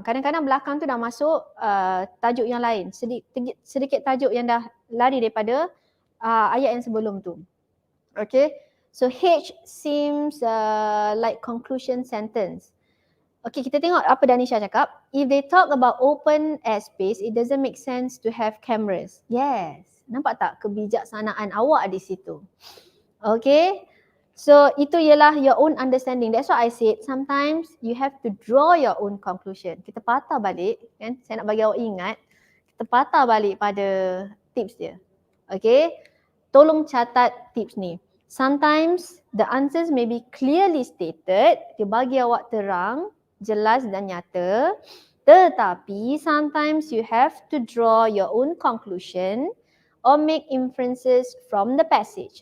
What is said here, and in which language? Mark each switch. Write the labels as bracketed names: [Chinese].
[Malay] Kadang-kadang belakang tu dah masuk tajuk yang lain. Sedikit tajuk yang dah lari daripada ayat yang sebelum tu. Okay. [English] So H seems like conclusion sentence. Okay, [Malay] kita tengok apa Danisha cakap. [English] If they talk about open airspace, it doesn't make sense to have cameras. [Malay] Yes. Nampak tak kebijaksanaan awak di situ? Okay. [English] So [Malay] itu ialah [English] your own understanding. That's why I said sometimes you have to draw your own conclusion. [Malay] Kita patah balik, kan? Saya nak bagi awak ingat. Kita patah balik pada tips dia. Okay. Tolong catat tips ni. [English] Sometimes the answers may be clearly stated. [Malay] Dia bagi awak terang, jelas dan nyata. Tetapi [English] sometimes you have to draw your own conclusion or make inferences from the passage.